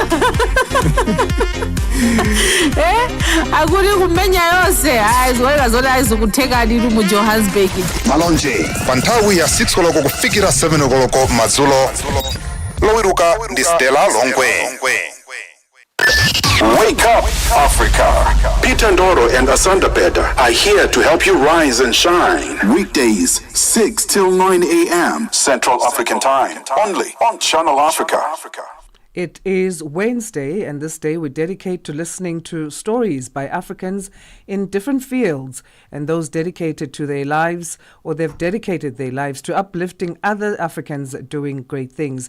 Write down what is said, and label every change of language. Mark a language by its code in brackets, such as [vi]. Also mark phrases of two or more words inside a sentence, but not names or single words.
[ny] Akuti kumenya yonse aziwoneka zoti azikutheka ndithu mu Johannesburg. Malonje panthawi ya 6 koloko kufikira 7 koloko madzulo. Lowiruka ndi Stella Longwe. [en] Wake up, Africa. Peter Ndoro and Asanda Beda are here to help you rise and shine. Weekdays, 6 till 9 a.m. Central African Time. Only on Channel Africa. It is Wednesday, and this day we dedicate to listening to stories by Africans in different fields, and those dedicated to their lives, or they've dedicated their lives to uplifting other Africans doing great things.